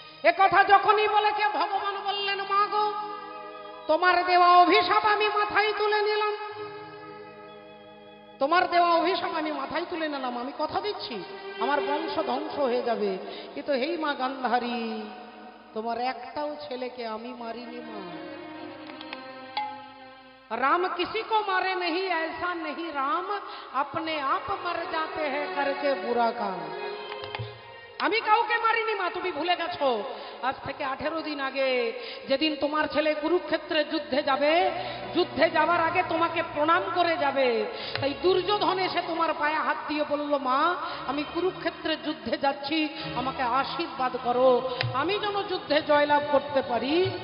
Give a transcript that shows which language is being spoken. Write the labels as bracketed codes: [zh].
[bn] এ কথা যখনই বলেছে, ভগবান বললেন, মা গো তোমার দেওয়া অভিশাপ আমি মাথায় তুলে নিলাম, তোমার দেওয়া অভিশাপ আমি মাথায় তুলে নিলাম। আমি কথা দিচ্ছি আমার বংশ ধ্বংস হয়ে যাবে, কিন্তু হেই মা গান্ধারী, তোমার একটাও ছেলেকে আমি মারিনি মা। [hi] राम किसी को मारे नहीं, ऐसा नहीं राम अपने आप मर जाते हैं करके बुरा काम। [bn] আমি কাউকে মারিনি মা, তুমি ভুলে গেছো। আজ থেকে 18 দিন আগে যেদিন তোমার ছেলে কুরুক্ষেত্রে যুদ্ধে যাবে, যুদ্ধে যাওয়ার আগে তোমাকে প্রণাম করে যাবে। তাই দুর্যোধন এসে তোমার পায়ে হাত দিয়ে বলল, মা আমি কুরুক্ষেত্রে যুদ্ধে যাচ্ছি, আমাকে আশীর্বাদ করো, আমি যেন যুদ্ধে জয়লাভ করতে পারি।